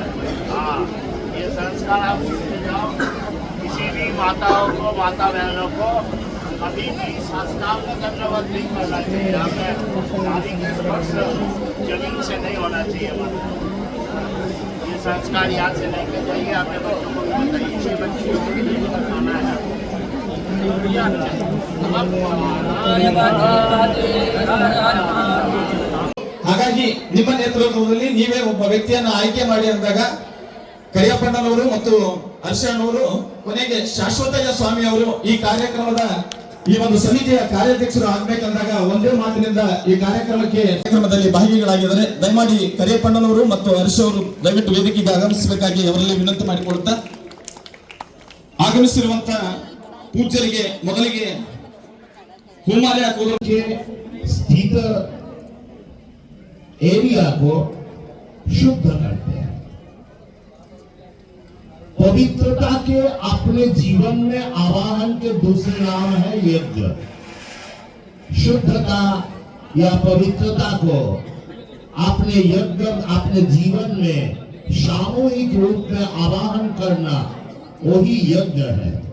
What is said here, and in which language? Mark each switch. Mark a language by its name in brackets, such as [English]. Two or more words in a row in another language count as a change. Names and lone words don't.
[Hindi] हाँ, ये संस्कार आप सीखते जाओ। किसी भी माताओं को, माता बहनों को कभी भी साष्टांग दंडवत नहीं करना चाहिए। हमें नारी के स्पर्श जमीन से नहीं होना चाहिए। ये संस्कार याद से लेके जाइए। अपने बच्चों को भी बताइए। ये बच्चियों को भी नहीं बताना है। [Kannada] ಹಾಗಾಗಿ ನಿಮ್ಮ ನೇತೃತ್ವದಲ್ಲಿ ನೀವೇ ಒಬ್ಬ ವ್ಯಕ್ತಿಯನ್ನು ಆಯ್ಕೆ ಮಾಡಿ ಅಂದಾಗ ಕರಿಯಪ್ಪಣ್ಣನವರು ಮತ್ತು ಹರ್ಷಣ್ಣವರು ಕೊನೆಗೆ ಶಾಶ್ವತಯ್ಯ ಸ್ವಾಮಿ ಅವರು ಈ ಕಾರ್ಯಕ್ರಮದ ಈ ಒಂದು ಸಮಿತಿಯ ಕಾರ್ಯಾಧ್ಯಕ್ಷರು ಆಗ್ಬೇಕಂದಾಗ ಒಂದೇ ಮಾತಿನಿಂದ ಈ ಕಾರ್ಯಕ್ರಮದಲ್ಲಿ ಭಾಗಿಗಳಾಗಿದ್ದಾರೆ. ದಯಮಾಡಿ ಕರಿಯಪ್ಪಣ್ಣನವರು ಮತ್ತು ಹರ್ಷ ಅವರು ದಯವಿಟ್ಟು ವೇದಿಕೆಗೆ ಆಗಮಿಸಬೇಕಾಗಿ ಅವರಲ್ಲಿ ವಿನಂತಿ ಮಾಡಿಕೊಳ್ಳುತ್ತಾ ಆಗಮಿಸಿರುವಂತ ಪೂಜ್ಯರಿಗೆ ಮೊದಲಿಗೆ ಹೂಮಾಲೆ ಹಾಕುವುದಕ್ಕೆ [Hindi] स्थित एरिया को शुद्ध करते हैं। पवित्रता के अपने जीवन में आवाहन के दूसरे नाम है यज्ञ। शुद्धता या पवित्रता को अपने यज्ञ अपने जीवन में सामूहिक रूप में आवाहन करना वही यज्ञ है।